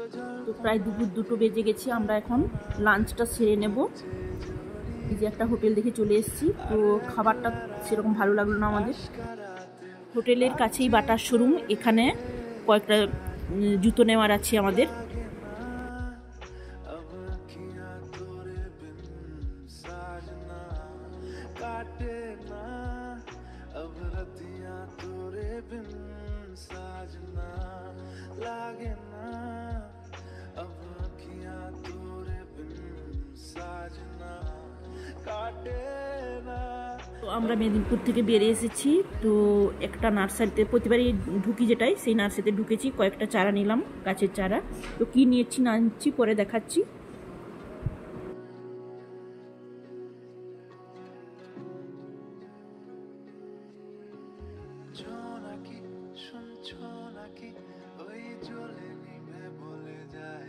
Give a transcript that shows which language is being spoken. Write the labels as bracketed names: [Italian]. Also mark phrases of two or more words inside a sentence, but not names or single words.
[Bangla] তো প্রায় দুপুর 2টো বেজে গেছি, আমরা এখন লাঞ্চটা সেরে নেব। এই যে একটা হোটেল দেখে চলে এসেছি। তো খাবারটা সেরকম ভালো লাগলো না আমাদের। হোটেলের কাছেই বাটার শোরুম, এখানে কয়েকটা জুতো নেওয়ার আছে আমাদের। [Hindi] काटे ना अब रतियां तोरे बिन, साजना लागे ना अब अखियां तोरे बिन, साजना काटे ना। [Bangla] তো আমরা মেদিনীপুর থেকে বেরিয়ে এসেছি। তো একটা নার্সারিতে প্রতিবারই ঢুকি, যেটাই সেই নার্সারিতে ঢুকেছি, কয়েকটা চারা নিলাম, গাছের চারা। তো কি নিয়েছি না নিচ্ছি পরে দেখাচ্ছি। জোনাকি শুনছো নাকি, ওই জ্বলে নিভে বলে যায়।